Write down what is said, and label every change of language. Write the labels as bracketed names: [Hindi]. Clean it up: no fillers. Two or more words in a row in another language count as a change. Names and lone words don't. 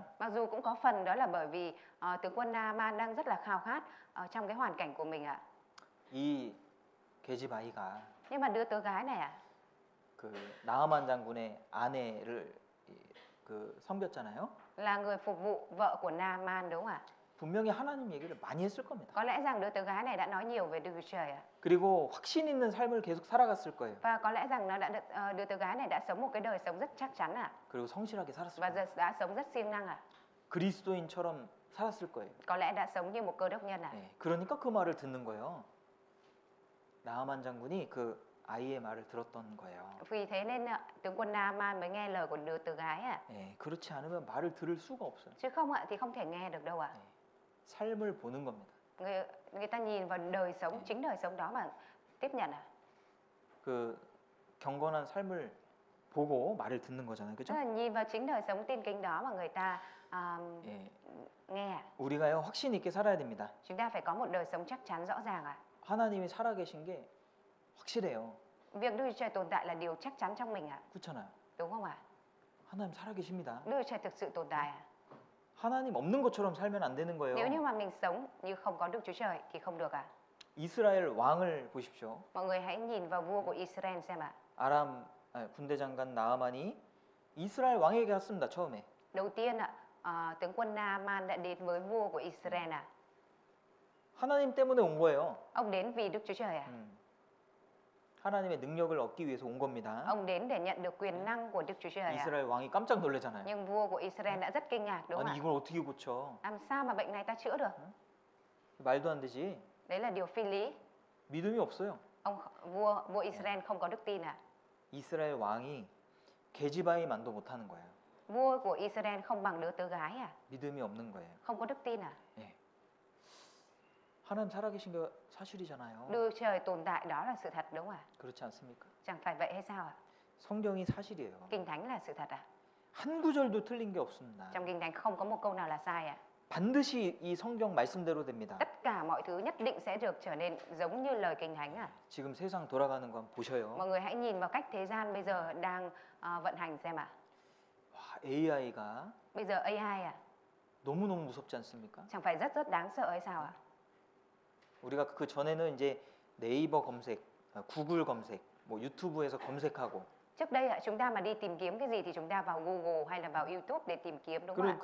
[Vietnamese] Mặc dù cũng có phần đó là bởi vì tướng quân Naaman đang rất là khao khát trong cái hoàn cảnh của mình ạ. [Korean] 이 게지바이가 [Vietnamese] Nhưng mà đứa tớ gái này ạ, [Korean] 그 나아만 장군의 아내를 그 섬겼잖아요. [Vietnamese] là người phục vụ vợ của Naaman đúng không ạ? [Korean] 분명히 하나님 얘기를 많이 했을 겁니다. [Vietnamese] Có lẽ rằng đứa tớ gái này đã nói nhiều về Đức Chúa Trời ạ. [Korean] 그리고 확신 있는 삶을 계속 살아갔을 거예요. [Vietnamese] Và có lẽ rằng nó đã được, đứa tớ gái này đã sống một cái đời sống rất chắc chắn ạ. [Korean] 그리고 성실하게 살았을 [Vietnamese] Và [Korean] 거예요. [Vietnamese] đã sống rất siêng năng ạ. [Korean] 그리스도인처럼 살았을 거예요. [Vietnamese] Có lẽ đã sống như một cơ đốc nhân ạ. [Korean] 네, 그러니까 그 말을 듣는 거예요. 나아만 장군이 그 아이의 말을 들었던 거예요. [Vietnamese] Vì thế nên tướng quân Naaman mới nghe lời của đứa tớ gái ạ. [Korean] 네, 그렇지 않으면 말을 들을 수가 없어요. [Vietnamese] Chứ không ạ thì không thể nghe được đâu ạ. [Korean] 네, 삶을 보는 겁니다. [Vietnamese] Người ta nhìn vào đời sống, chính đời sống đó mà tiếp nhận ạ. [Korean] 그 경건한 삶을 보고 말을 듣는 거잖아요, [Vietnamese] Tức [Korean] 그죠? [Vietnamese] là nhìn vào chính đời sống tin kính đó mà người ta [Korean] 예, [Vietnamese] nghe ạ. [Korean] 우리가요 확신 있게 살아야 됩니다. [Vietnamese] Chúng ta phải có một đời sống chắc chắn rõ ràng ạ. [Korean] 하나님이 살아계신 게 확실해요. [Vietnamese] Việc Đức Chúa Trời tồn tại là điều chắc chắn trong mình ạ. [Korean] 그렇잖아요. [Vietnamese] Đúng không ạ? [Korean] 하나님 살아계십니다. [Vietnamese] Đức Chúa Trời thực sự tồn tại ạ. [Korean] 하나님 없는 것처럼 살면 안 되는 거예요. [Vietnamese] Nếu như mà mình sống như không có Đức Chúa Trời thì không được ạ. [Korean] 이스라엘 왕을 보십시오. [Vietnamese] Mọi người hãy nhìn vào vua của Israel xem ạ. [Korean] 군대 장관 나아만이 이스라엘 왕에게 갔습니다. 처음에. [Vietnamese] Đầu tiên ạ, tướng quân Naaman đã đến với vua của Israel ạ. [Korean] 하나님 때문에 온 거예요. [Vietnamese] Ông đến vì Đức Chúa Trời ạ. [Korean] 하나님의 능력을 얻기 위해서 온 겁니다. [Vietnamese] Ông đến để nhận được quyền năng của Đức Chúa Trời ạ. [Korean] 이스라엘 왕이 깜짝 놀라잖아요. [Vietnamese] Nhưng vua của Israel đã rất kinh ngạc đúng không [Korean] 아니 [Vietnamese] ạ? [Korean] 이걸 어떻게 고쳐? [Vietnamese] Làm sao mà bệnh này ta chữa được? [Korean] 말도 안 되지. [Vietnamese] Đấy là điều phi lý. [Korean] 믿음이 없어요. [Vietnamese] Vua Israel không có đức tin ạ. [Korean] 이스라엘 왕이 게지바이만도 못하는 거예요. [Vietnamese] Vua của Israel không bằng đứa tớ gái à? [Korean] 믿음이 없는 거예요. [Vietnamese] Không có đức tin à? [Korean] 예. 하나님 살아계신 게 사실이잖아요. [Vietnamese] Đức Trời tồn tại đó là sự thật đúng không ạ? [Korean] 그렇지 않습니까? [Vietnamese] Chẳng phải vậy hay sao ạ? [Korean] 성경이 사실이에요. [Vietnamese] Kinh Thánh là sự thật à? [Korean] 한 구절도 틀린 게 없습니다. [Vietnamese] Trong Kinh Thánh không có một câu nào là sai ạ. [Korean] 반드시 이 성경 말씀대로 됩니다. [Vietnamese] Tất cả mọi thứ nhất định sẽ được trở nên giống như lời Kinh Thánh à? [Korean] 지금 세상 돌아가는 건 보셔요. [Vietnamese] Mọi người hãy nhìn vào cách thế gian bây giờ đang vận hành xem ạ. [Korean] 와, AI가 [Vietnamese] Bây giờ AI à? [Korean] 너무너무 무섭지 않습니까? [Vietnamese] Chẳng phải rất rất đáng sợ hay sao ạ? [Korean] 우리가 그 전에는 이제 네이버 검색, 구글 검색, 뭐 유튜브에서 검색하고 [Vietnamese] Trước đây ạ, chúng ta mà đi tìm kiếm cái gì thì chúng ta vào Google hay là vào YouTube để tìm kiếm đúng không ạ?